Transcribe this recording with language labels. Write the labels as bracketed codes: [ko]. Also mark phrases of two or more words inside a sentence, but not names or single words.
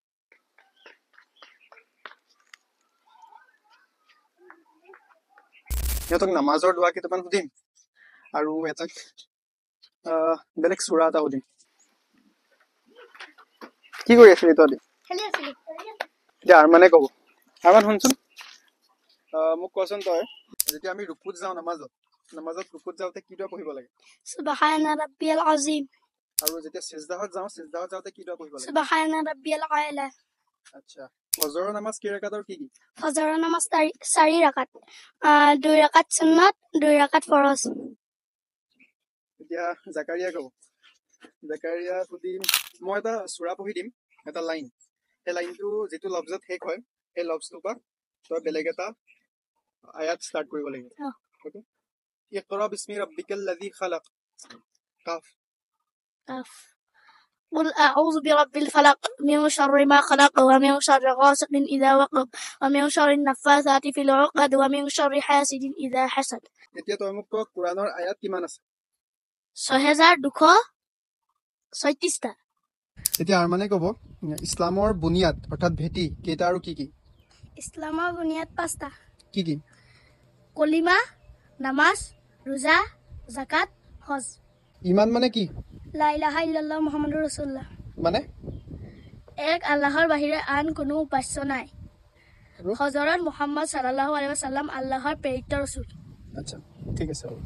[as] সিহঁতক নামাজৰ দোৱা কেইটামান সুধিম আৰু এটাক বেলেগ চূৰা এটা সুধিম কি কৰি আছিলি তহঁতি এতিয়া আৰমানে ক'ব আৰমান শুনচোন মোক কোৱাচোন তই যেতিয়া আমি ৰুকুত যাওঁ নামাজত ৰুকুত যাওঁতে কি দোৱা পঢ়িব লাগে [ar] سبحان ربي العظيم [as] আৰু যেতিয়া সিজদাহত যাওঁতে কি দোৱা পঢ়িব লাগে [ar] سبحان ربي الأعلى [as] আচ্ছা ফজৰৰ নামাজ কি ৰাকাতৰ কি فجر নামাজ 4 রাকাত 2 রাকাত সুন্নাত 2 রাকাত ফরজ এতিয়া জাকাৰিয়া ক'ব জাকাৰিয়া সুধিম মই এটা সূৰা পঢ়ি দিম এটা লাইন সেই লাইনটো যিটো লফজত শেষ হয় সেই লফজটোৰ পৰা তই বেলেগ এটা আয়াত ষ্টাৰ্ট কৰিব লাগিব ওকে [ar] اقرأ باسم ربك الذي خلق [as] কাফ [ar] قل أعوذ برب الفلق من شر ما خلق ومن شر غاسق إذا وقب ومن شر النفاثات في العقد ومن شر حاسد إذا حسد [as] এতিয়া তই মোক ক কোৰানৰ আয়াত কিমান আছে 6236টা এতিয়া আৰমানে ক'ব ইছলামৰ বুনিয়াদ অৰ্থাৎ ভেটি কেইটা আৰু কি ইছলামৰ বুনিয়াদ 5টা কি কলিমা নামাজ রোজা যাকাত হজ ইমান মানে কি [ar] لا إله إلا الله محمد رسول الله [as] মানে এক আল্লাহৰ বাহিৰে আন কোনো উপাস্য নাই হযৰত মুহাম্মদ [ar] صلى الله عليه وسلم [as] আল্লাহৰ প্ৰেৰিত ৰাসূল আচ্ছা ঠিক আছে